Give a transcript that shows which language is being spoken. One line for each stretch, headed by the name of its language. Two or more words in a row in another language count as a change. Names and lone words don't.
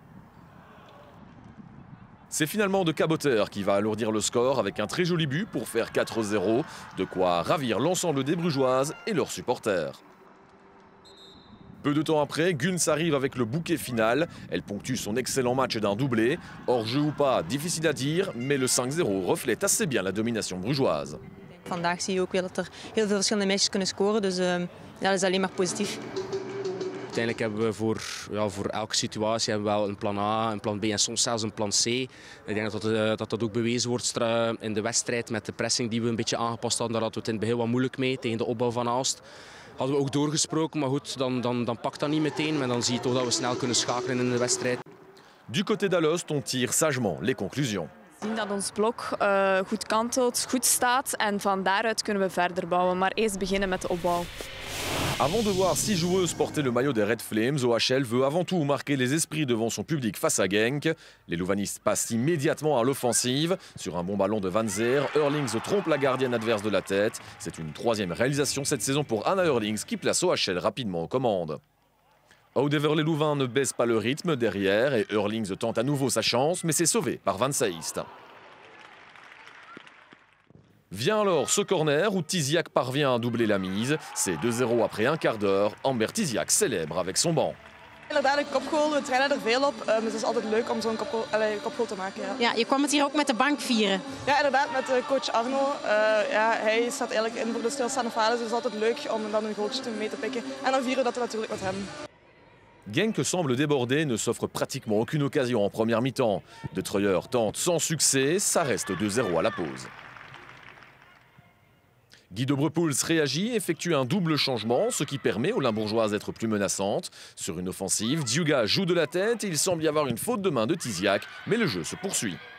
French: C'est finalement de Caboteur qui va alourdir le score avec un très joli but pour faire 4-0, de quoi ravir l'ensemble des Brugeoises et leurs supporters. Peu de temps après, Guns arrive avec le bouquet final. Elle ponctue son excellent match d'un doublé. Hors-jeu ou pas, difficile à dire, mais le 5-0 reflète assez bien la domination brugeoise.
Dutch: Vandaag zie je ook weer dat er heel veel verschillende meisjes kunnen scoren, dus dat is alleen maar positief. Uiteindelijk hebben we voor elke situatie hebben we wel een plan A, een plan B en soms zelfs een plan C. Ik denk dat ook bewezen wordt in de wedstrijd met de pressing die we een beetje aangepast hadden. Daar hadden we het in het begin wat moeilijk mee tegen de opbouw van Aalst. Hadden we ook doorgesproken, maar goed, dan pakt dat niet meteen. Maar dan zie je toch dat we snel kunnen schakelen in de wedstrijd.
French: Du côté d'Alost, on tire sagement les conclusions.
Dutch: We zien dat ons blok goed kantelt, goed staat en van daaruit kunnen we verder bouwen. Maar eerst beginnen met de opbouw.
French: Avant de voir 6 joueuses porter le maillot des Red Flames, OHL veut avant tout marquer les esprits devant son public face à Genk. Les louvanistes passent immédiatement à l'offensive. Sur un bon ballon de Van Zer, Eurlings trompe la gardienne adverse de la tête. C'est une troisième réalisation cette saison pour Anna Eurlings qui place OHL rapidement aux commandes. However, les Louvains ne baissent pas le rythme derrière et Eurlings tente à nouveau sa chance, mais c'est sauvé par Van Seist. Vient alors ce corner où Tiziak parvient à doubler la mise. C'est 2-0 après un quart d'heure. Amber Tiziak célèbre avec son banc.
Dutch: Inderdaad, een kopgoal. We trainen er veel op. Dus het is altijd leuk om zo'n kopgoal te maken. Ja. Ja, je kwam het hier ook met de bank vieren. Ja, inderdaad, met coach Arno. Hij staat eigenlijk in voor de stilstaande fase. Dus het is altijd leuk om dan een goaltje mee te pikken. En dan vieren dat we natuurlijk met hem.
French: Genk semble déborder et ne s'offre pratiquement aucune occasion en première mi-temps. De Treuer tente sans succès, ça reste 2-0 à la pause. Guy de Brepoels réagit, effectue un double changement, ce qui permet aux Limbourgeoises d'être plus menaçantes. Sur une offensive, Diuga joue de la tête et il semble y avoir une faute de main de Tiziak, mais le jeu se poursuit.